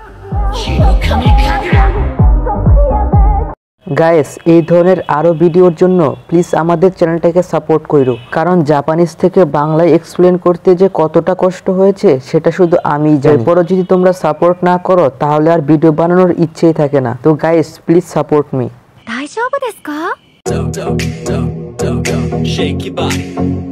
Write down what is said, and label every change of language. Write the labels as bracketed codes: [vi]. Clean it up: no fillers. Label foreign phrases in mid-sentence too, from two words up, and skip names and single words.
[bn] গাইস, এই ধরনের আরও ভিডিওর জন্য প্লিজ আমাদের চ্যানেলটাকে সাপোর্ট করো, কারণ জাপানিজ থেকে বাংলায় এক্সপ্লেন করতে যে কতটা কষ্ট হয়েছে সেটা শুধু আমিই জানি। এরপরও যদি তোমরা সাপোর্ট না করো তাহলে আর ভিডিও বানানোর ইচ্ছেই থাকে না। তো [en] guys please support me. [ja] 大丈夫ですか？ [en] Shake your body.